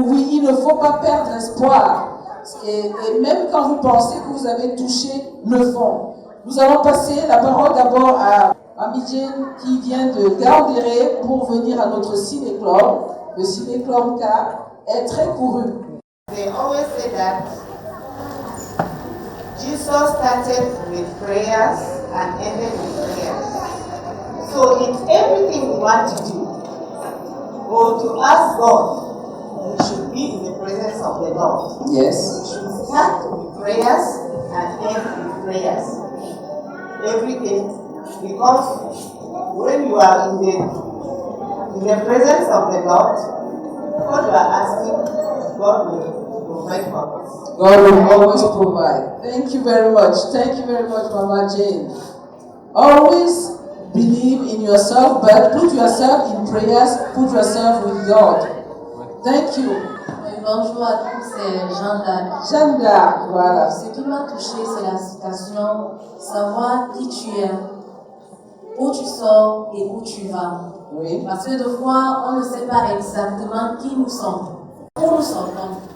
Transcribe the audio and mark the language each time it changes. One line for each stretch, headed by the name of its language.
French: Oui, il ne faut pas perdre l'espoir. Et même quand vous pensez que vous avez touché le fond. Nous allons passer la parole d'abord à Amidjen qui vient de Gaoundéré pour venir à notre ciné-club. Le ciné-club car est très couru.
English: They always say that Jesus started with prayers and ended with prayers. So in everything we want to do, or to ask God, we should be in the presence of the Lord. Yes. We should start with prayers and end with prayers. Everything, because when you are in the presence of the Lord, what you are asking, God will provide for us. God will always provide. Thank you very much. Thank you very much, Mama Jane. Always believe in yourself, but put yourself in prayers, put yourself with God. Thank you.
French: Bonjour à tous, c'est Jeanne d'Arc. Jeanne d'Arc, voilà. Ce qui m'a touchée, c'est la citation, savoir qui tu es, où tu sors et où tu vas. Oui. Parce que des fois, on ne sait pas exactement qui nous sommes, où nous sortons.